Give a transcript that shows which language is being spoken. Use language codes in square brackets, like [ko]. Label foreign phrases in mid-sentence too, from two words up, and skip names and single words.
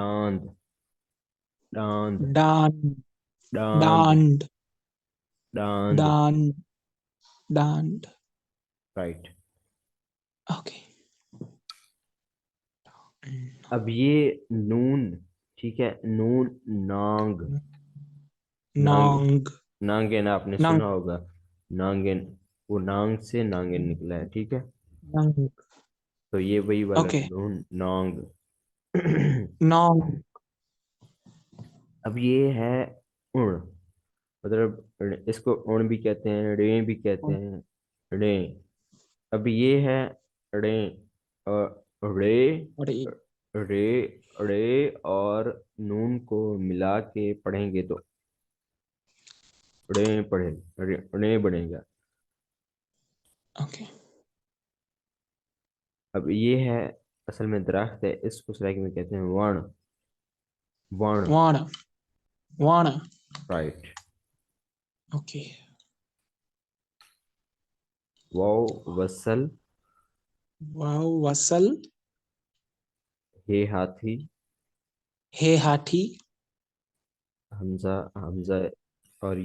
[hi] डांद, डांद, डांड, डांद, डांड, डांद। डांड, डांड। राइट। ओके। अब ये नून, ठीक है, नून, नांग, नांग, नांग, नांगन आपने नांग, सुना होगा, नांगन, वो नांग से नांगन निकला है, ठीक है। नांग। तो ये वही वाला ओके। नून, नांग। नांग। अब ये है उण, मतलब इसको उण भी कहते हैं, रे भी कहते हैं, रे। अब ये है रे, रे, और रे, रे और नून को मिला के पढ़ेंगे तो रे पढ़े, रे बनेगा। ओके। अब ये है, असल में दरख्त है, इसको सराइकी में कहते हैं वण, वण। वाण, वाण। राइट। ओके। वाव वसल, वाव वसल, हे हाथी, हे हाथी। हमजा, हमजा, और